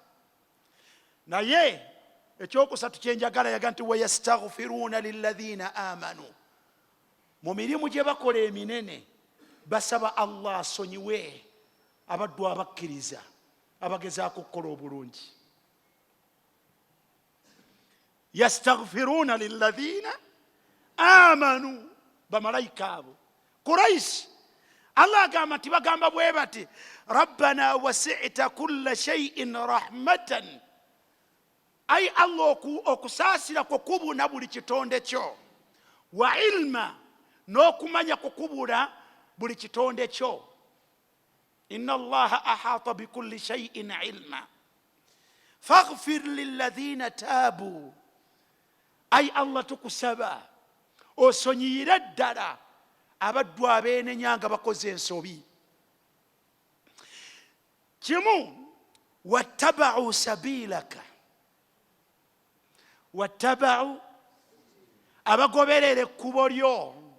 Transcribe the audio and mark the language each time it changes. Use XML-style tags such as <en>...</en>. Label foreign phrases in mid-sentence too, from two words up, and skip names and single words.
<lg>Naye ekyokusatu kyenjagala yaga nti</lg> <ar>ويستغفرون للذين آمنوا,</ar> <lg>mu mirimu gye bakola eminene basaba Allah asonyiwe abaddu abakkiriza abagezaako okukola obulungi.</lg> <ar>يستغفرون للذين آمنوا,</ar> <lg>bamalayika abo</lg> <ar>Quraish.</ar> <lg>Allah agamba nti bagamba bwe bati</lg> <ar>ربنا وسعت كل شيء رحمة,</ar> <lg>ay Allah okusaasira kukubuna buli kitonde kyo,</lg> <ar>وعلما,</ar> <lg>n'okumanya kukubula buli kitonde kyo.</lg> <ar>إن الله أحاط بكل شيء علما فاغفر للذين تابوا,</ar> <lg>ay Allah tukusaba osonyiyire ddala abaddu abeenenya nga bakoze ensobi. Kimu,</lg> <ar>واتبعوا سبيلك,</ar> <lg>wattaba'u, abagoberera ekkubo lyo.</lg>